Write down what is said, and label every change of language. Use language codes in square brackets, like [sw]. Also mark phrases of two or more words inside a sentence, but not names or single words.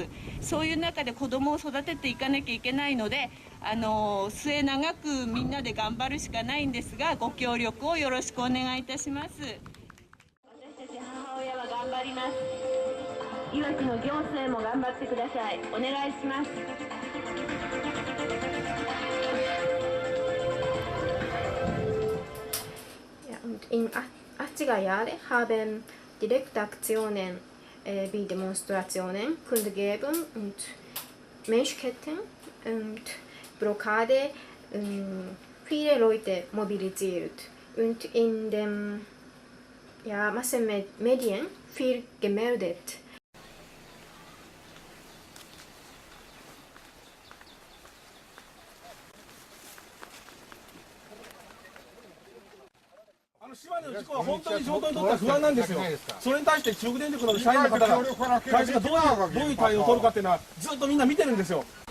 [ja] そういう中で子どもを育てていかなきゃいけないので末永くみんなで頑張るしかないんですがご協力をよろしくお願いいたします。母親は頑張ります。いわきの行政も頑張ってください。お願いします。 [de] Ja, und in 80er Jahren haben direkte Aktionen wie Demonstrationen, Kundgebung und Menschenketten und Blockade viele Leute mobilisiert und in den Massenmedien viel gemeldet. [ja] 島根の事故は本当に地元にとっては不安なんですよ。それに対して中国電力の社員の方が会社がどういう対応を取るかっていうのはずっとみんな見てるんですよ。